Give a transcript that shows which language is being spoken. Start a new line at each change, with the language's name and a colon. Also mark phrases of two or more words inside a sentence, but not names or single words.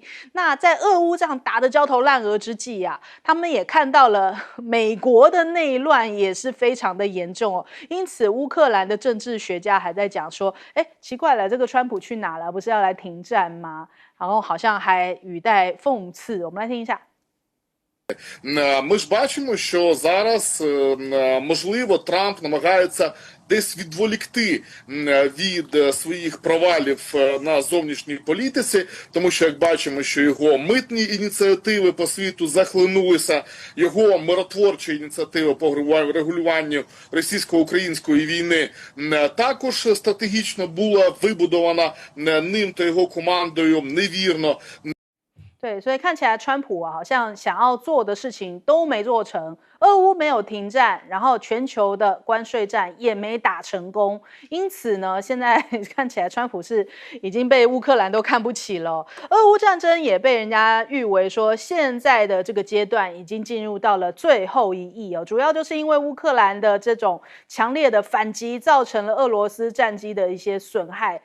Chinese: 那在俄乌这样打得焦头烂额之际啊，他们也看到了美国的内乱也是非常的严重哦，因此乌克兰的政治学家还在讲说，奇怪了，这个川普去哪了？不是要来停战吗？然后好像还语带讽刺。我们来听一下。
Ukrainian: Ми ж бачимо, що зараз, можливо, Трамп намагається десь відволікти від своїх провалів на зовнішній політиці, тому що, як бачимо, що його митні ініціативи по світу захлинулися, його миротворчі ініціативи по регулюванню російсько-української війни також стратегічно була вибудована ним та його командою невірно.
Chinese: 对，所以看起来川普啊，好像想要做的事情都没做成，俄乌没有停战，然后全球的关税战也没打成功，因此呢，现在看起来川普是已经被乌克兰都看不起了。俄乌战争也被人家誉为说，现在的这个阶段已经进入到了最后一役哦，主要就是因为乌克兰的这种强烈的反击，造成了俄罗斯战机的一些损害。